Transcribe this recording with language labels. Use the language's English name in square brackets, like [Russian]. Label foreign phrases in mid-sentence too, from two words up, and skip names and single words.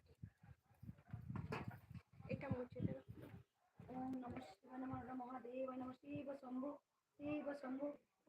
[Bangla] এটা মুছে দেবো [Sanskrit] ওম নমঃ শিবায় নমঃ হর মহাদেবায় নমঃ শিব শম্ভু ওম